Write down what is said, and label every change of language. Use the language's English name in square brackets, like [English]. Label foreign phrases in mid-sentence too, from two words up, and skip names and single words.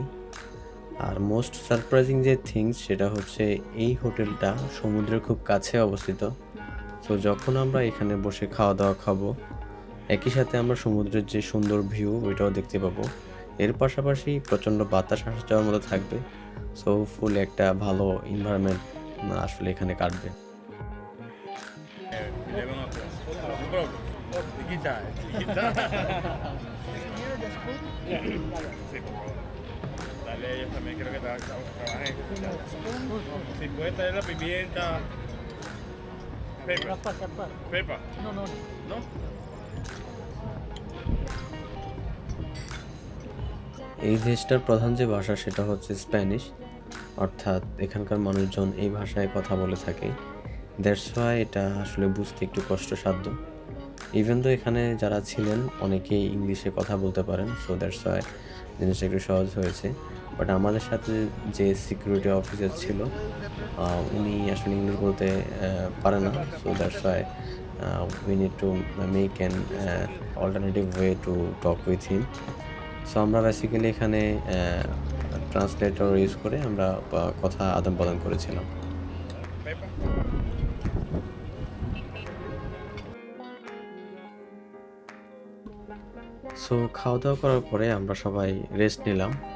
[Bangla] আর [English] most surprising [Bangla] যে থিংস সেটা হচ্ছে এই হোটেলটা সমুদ্রের খুব কাছে অবস্থিত। সো যখন আমরা এখানে বসে খাওয়া দাওয়া খাবো, একই সাথে আমরা সমুদ্রের যে সুন্দর ভিউ ওইটাও দেখতে পাবো। এর পাশাপাশি প্রচণ্ড বাতাস আসা যাওয়ার মতো থাকবে। সো ফুল একটা ভালো এনভায়রনমেন্ট আসলে এখানে কাটবে। Le devono proprio chiquita, chiquita. [Spanish] Sí, por favor. Dale a ellos también, quiero que trabajen. Si puedes traer la pimienta. Pepa. Pepa. No, no. ¿No? [Bangla] এই দেশটার প্রধান যে ভাষা সেটা হচ্ছে স্প্যানিশ। অর্থাৎ এখানকার মানুষজন এই ভাষায় কথা বলে থাকে। [English] that's why [Bangla] এটা আসলে বুঝতে একটু কষ্টসাধ্য। ইভেন তো এখানে যারা ছিলেন অনেকেই ইংলিশে কথা বলতে পারেন, [English] so that's why [Bangla] জিনিসটা একটু সহজ হয়েছে। [English] বাট [Bangla] আমাদের সাথে যে সিকিউরিটি অফিসার ছিল উনি আসলে ইংলিশ বলতে পারে না, [English] so that's why we need to make an alternative way to talk with him. [Bangla] সো আমরা বেসিক্যালি এখানে [English] translator use [Bangla] করে আমরা কথা আদান প্রদান করেছিলাম। Pepa. সো খাওয়া দাওয়া করার পরে আমরা সবাই রেস্ট নিলাম।